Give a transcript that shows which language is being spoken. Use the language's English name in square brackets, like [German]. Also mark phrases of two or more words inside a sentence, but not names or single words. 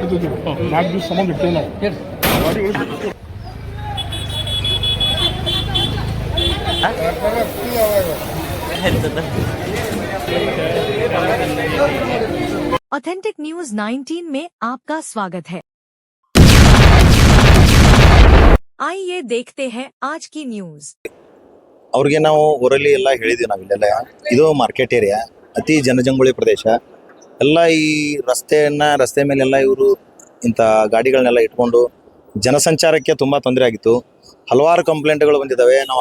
[Kannada] ಇಡ್ತಿದ್ದೀವಿ 4 ದಿವಸ ಸಂಬಂಧ ಇಟ್ಟೇವೆ ನಾವು ಗಾಡಿಗಳು [Hindi] ऑथेंटिक न्यूज 19 में आपका स्वागत है। आइए देखते हैं आज की न्यूज। [Kannada] ಅವ್ರಿಗೆ ನಾವು ಊರಲ್ಲಿ ಎಲ್ಲ ಹೇಳಿದ್ವಿ ನಾವು ಇಲ್ಲೆಲ್ಲ ಇದು [English] market area [Kannada] ಅತಿ ಜನಜಂಗುಳಿ ಪ್ರದೇಶ ಎಲ್ಲ ಈ ರಸ್ತೆ ಮೇಲೆಲ್ಲ ಇವರು ಇಂಥ ಗಾಡಿಗಳನ್ನೆಲ್ಲ ಇಟ್ಕೊಂಡು ಜನಸಂಚಾರಕ್ಕೆ ತುಂಬ ತೊಂದರೆ ಆಗಿತ್ತು ಹಲವಾರು ಕಂಪ್ಲೇಂಟ್ಗಳು ಬಂದಿದ್ದಾವೆ ನಾವು